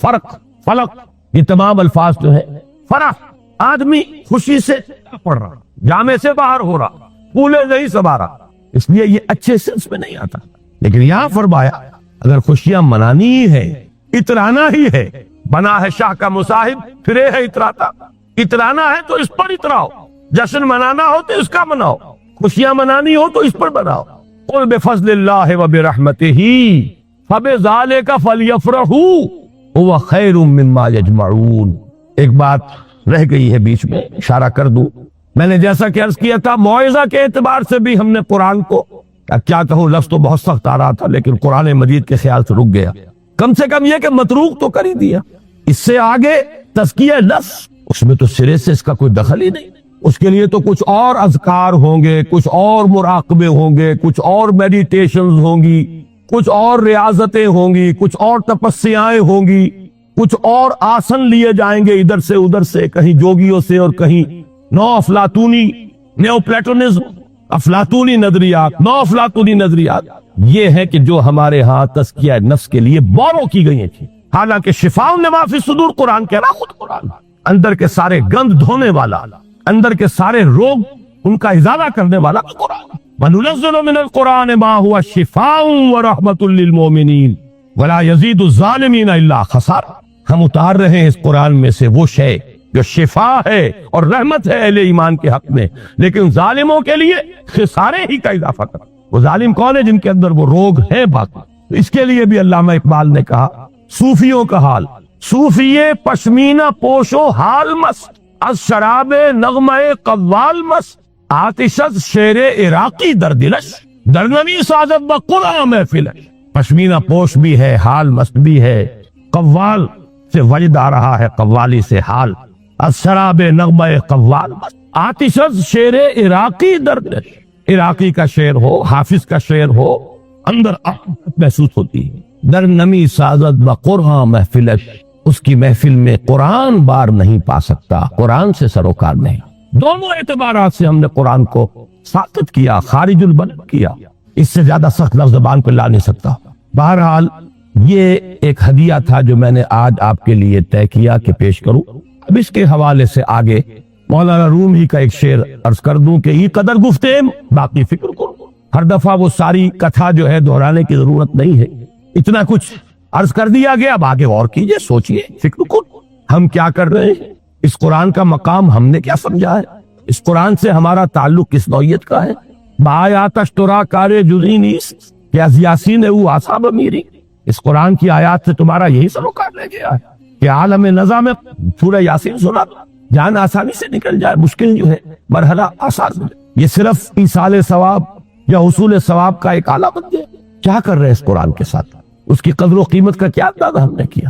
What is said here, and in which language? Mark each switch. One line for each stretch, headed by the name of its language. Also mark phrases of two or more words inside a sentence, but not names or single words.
Urdu: فرق، فلق، یہ تمام الفاظ جو ہیں، فرح، آدمی خوشی سے پڑ رہا، جامے سے باہر ہو رہا، پھولے نہیں سما رہا، اس لیے یہ اچھے سینس میں نہیں آتا۔ لیکن یہاں فرمایا اگر خوشیاں منانی ہی ہے، اترانا ہی ہے، بنا ہے شاہ کا مصاحب پھرے ہے اتراتا، اترانا ہے تو اس پر اتراؤ، جشن منانا ہو تو اس کا مناؤ، خوشیاں منانی ہو تو اس پر مناؤ۔
Arabic: قل بفضل اللہ وبرحمتہ فبذالک فلیفرحوا هو خیر مما یجمعون۔
Urdu: ایک بات رہ گئی ہے بیچ میں، اشارہ کر دوں، میں نے جیسا کہ عرض کیا تھا موعظہ کے اعتبار سے بھی ہم نے قرآن کو، کیا کہوں، لفظ تو بہت سخت آ رہا تھا لیکن قرآن مجید کے خیال سے رک گیا، کم سے کم یہ کہ متروک تو کر ہی دیا۔ اس سے آگے تزکیہ نفس، اس میں تو سرے سے اس کا کوئی دخل ہی نہیں، اس کے لیے تو کچھ اور اذکار ہوں گے، کچھ اور مراقبے ہوں گے، کچھ اور میڈیٹیشنز ہوں گی، کچھ اور ریاضتیں ہوں گی، کچھ اور تپسیائیں ہوں گی، کچھ اور آسن لیے جائیں گے ادھر سے ادھر سے، کہیں جوگیوں سے اور کہیں نو افلاطونی
English: neo Platonism,
Urdu: افلاطونی نظریات، نو افلاطونی نظریات، یہ ہے کہ جو ہمارے ہاں تزکیہ نفس کے لیے بورو کی گئی تھی، حالانکہ
Arabic: شفاء لما فی الصدور
Urdu: قرآن کہہ رہا، خود قرآن اندر کے سارے گند دھونے والا، اندر کے سارے روگ ان کا ازالہ کرنے والا قرآن۔
Arabic: وَنُنَزِّلُ مِنَ الْقُرْآنِ مَا هُوَ شِفَاءٌ وَرَحْمَةٌ لِّلْمُؤْمِنِينَ وَلَا يَزِيدُ الظَّالِمِينَ إِلَّا خَسَارًا۔
Urdu: ہم اتار رہے ہیں اس قرآن میں سے وہ شے جو شفا ہے اور رحمت ہے اہل ایمان کے حق میں، لیکن ظالموں کے لیے خسارے ہی کا اضافہ کر۔ وہ ظالم کون ہے؟ جن کے اندر وہ روگ ہے باقی۔ اس کے لیے بھی علامہ اقبال نے کہا صوفیوں کا حال،
Persian: صوفیے پشمینہ پوشو حال مست، از شراب نغمہ قوال مست، آتش از شیر عراقی در دلش، درنمی سازد با قرآن محفلش۔
Urdu: پشمینہ پوش بھی ہے، حال مست بھی ہے، قوال سے وجد آ رہا ہے، قوالی سے حال،
Persian: از شراب نغمہ قوال مست، آتش از شیر عراقی در دلش۔
Urdu: عراقی کا شعر ہو، حافظ کا شعر ہو، اندر محسوس ہوتی ہے۔
Persian: در نمی سازد با قرآن محفلش،
Urdu: اس کی محفل میں قرآن بار نہیں پا سکتا، قرآن سے سروکار نہیں۔ دونوں اعتبارات سے ہم نے قرآن کو ساقط کیا، خارج البلد کیا، اس سے زیادہ سخت لفظ زبان پہ لا نہیں سکتا۔ بہرحال یہ ایک ہدیہ تھا جو میں نے آج آپ کے لیے طے کیا کہ پیش کروں۔ اب اس کے حوالے سے آگے مولانا روم ہی کا ایک شعر عرض کر دوں کہ
Persian: یہ قدر گفتیم باقی فکر کرو۔
Urdu: ہر دفعہ وہ ساری کتھا جو ہے دہرانے کی ضرورت نہیں ہے، اتنا کچھ عرض کر دیا گیا، اب آگے غور کیجئے، سوچئے، فکر کرو، ہم کیا کر رہے ہیں، اس قرآن کا مقام ہم نے کیا سمجھا ہے، اس قرآن سے ہمارا تعلق کس نوعیت کا ہے۔
Persian: بآیات اشترا کار جزئی نیست کہ از یاسین او آساب میری،
Urdu: اس قرآن کی آیات سے تمہارا یہی سروکار لے گیا ہے کہ عالم نظام میں سورہ یاسین سنا دو، جان آسانی سے نکل جائے، مشکل جو ہے مرحلہ آسان ملے، یہ صرف ایصال ثواب یا حصول ثواب کا ایک آلہ بن گیا۔ کیا کر رہے ہیں اس قرآن کے ساتھ، اس کی قدر و قیمت کا کیا اندازہ ہم نے کیا۔